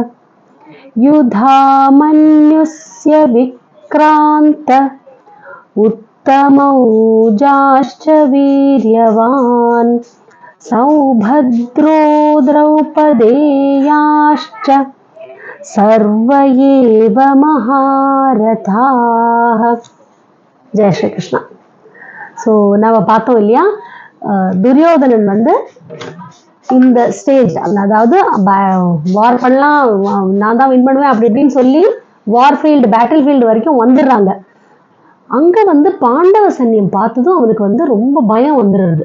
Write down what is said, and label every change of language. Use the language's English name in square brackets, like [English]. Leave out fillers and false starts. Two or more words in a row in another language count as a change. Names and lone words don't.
[Sanskrit] युधामन्युस्य विक्रान्त उत्तमौजाश्च वीर्यवान् सौभद्रो द्रौपदेयाश्च सर्व एव महारथाः. [Hindi] जय श्री कृष्णा. [Tamil] ஸோ நம்ம பார்த்தோம் இல்லையா, துரியோதனன் வந்து இந்த ஸ்டேஜ், அதாவது வார் பண்ணலாம், நான் தான் வின் பண்ணுவேன் அப்படி இப்படின்னு சொல்லி [English] war field, battle field [Tamil] வரைக்கும் வந்துடுறாங்க. அங்க வந்து பாண்டவ சைன்யம் பார்த்ததும் அவனுக்கு வந்து ரொம்ப பயம் வந்துடுறது.